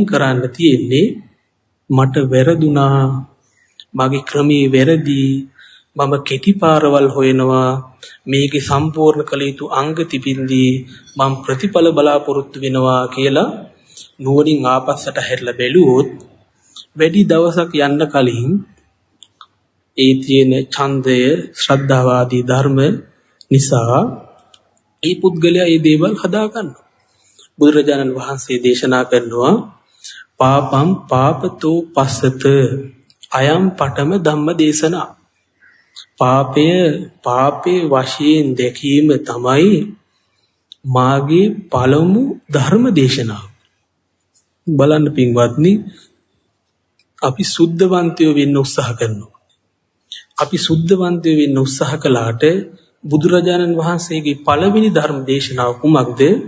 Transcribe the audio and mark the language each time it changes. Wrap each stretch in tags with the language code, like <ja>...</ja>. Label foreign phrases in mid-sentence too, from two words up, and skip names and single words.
<si>කරන්න තියෙන්නේ මට වැරදුනා, මගේ ක්‍රමී වැරදි, මම කෙටි පාරවල් හොයනවා, මේකේ සම්පූර්ණ කළ යුතු අංග තිබින්දී මම ප්‍රතිඵල බලාපොරොත්තු වෙනවා කියලා නුවණින් ආපස්සට හැරිලා බැලුවොත් වැඩි දවසක් යන්න කලින් ඒ තියෙන ඡන්දය, ශ්‍රද්ධාව ආදී ධර්ම නිසා ඒ පුද්ගලයා මේ දේවල් හදා ගන්නවා. බුදුරජාණන් වහන්සේ දේශනා කරනවා</si> <pi>පාපම් පාපතෝ පස්සත අයම් පඨම ධම්ම දේශනා.</pi> <si>පාපේ වශයෙන් දැකීම තමයි මාගේ පළමු ධර්ම දේශනාව. බලන්න පින්වත්නි, අපි සුද්ධවන්තයෝ වෙන්න උත්සාහ කරනවා. අපි සුද්ධවන්තයෝ වෙන්න උත්සාහ කළාට බුදුරජාණන් වහන්සේගේ පළවෙනි ධර්ම දේශනාව කුමක්ද?</si>